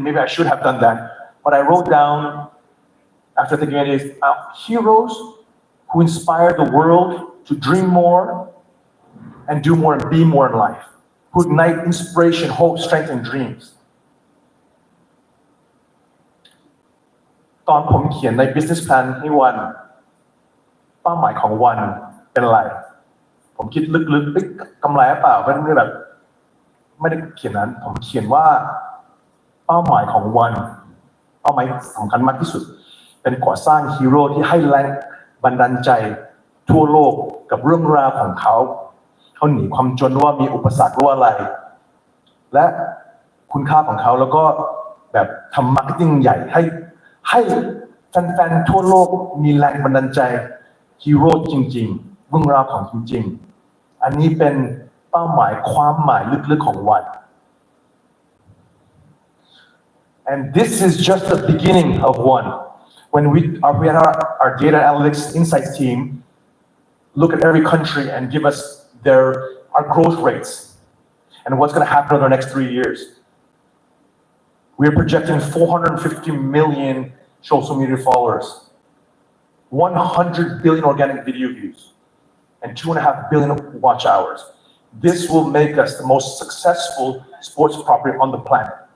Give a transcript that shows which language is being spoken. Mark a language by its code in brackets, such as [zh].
[en] Maybe I should have done that. But I wrote down, after thinking of it, is heroes who inspire the world to dream more and do more and be more in life, who ignite inspiration, hope, strength, and dreams. [th] ตอนผมเขียนใน business plan ให้วันเป้าหมายของวันเป็นอะไรผมคิดลึกๆกำไรหรือเปล่าไม่ได้แบบไม่ได้เขียนนั้นผมเขียนว่าเป้าหมายของวันเป้าหมายสำคัญมากที่สุดเป็นก่อสร้างฮีโร่ที่ให้แรงบันดาลใจทั่วโลกกับเรื่องราวของเขาหนีความจนว่ามีอุปสรรคว่าอะไร และคุณค่าของเขาแล้วก็แบบทำมาร์เก็ตติ้งใหญ่ให้แฟนๆทั่วโลกมีแรงบันดาลใจ ฮีโร่จริงๆเรื่องราวของจริงๆอันนี้เป็นเป้าหมายความหมายลึกๆของวัน [en] and this is just the beginning of one when we had our data analytics insights team look at every country and give us our growth rates and what's going to happen over the next 3 years. We're projecting 450 million social media followers, 100 billion organic video views, and 2.5 billion watch hours. This will make us the most successful sports property on the planet.